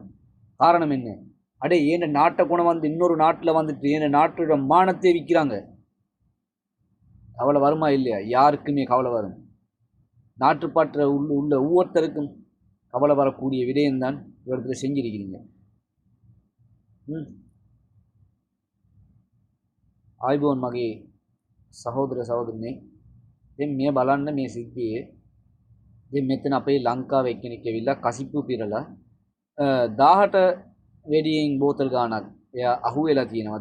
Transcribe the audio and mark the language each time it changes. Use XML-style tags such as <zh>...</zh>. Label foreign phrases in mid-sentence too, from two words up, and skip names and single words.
<ta>காரணம் என்ன? அடே, ஏன் நாட்டை குணம் வந்து இன்னொரு நாட்டில் வந்துட்டு ஏன் நாட்டோட மானத்தை விற்கிறாங்க? கவலை வருமா இல்லையா? யாருக்குமே கவலை வரும். நாட்டுப்பற்ற உள்ள ஒவ்வொருத்தருக்கும் கவலை வரக்கூடிய விடயம்தான் இவரத்தில் செஞ்சிருக்கிறீங்க.</ta> <si>ආයුබෝවන් මගේ සහෝදර සහෝදරනේ. දැන් මේ බලන්න මේ සිද්ධියේ දැන් මෙතන අපේ ලංකාවේ එක්කෙනෙක් ඇවිල්ලා කසිප්පු පිරලා 18 වෙඩියෙන් බෝතල් ගානක් එයා අහුවෙලා තියෙනවා.</si>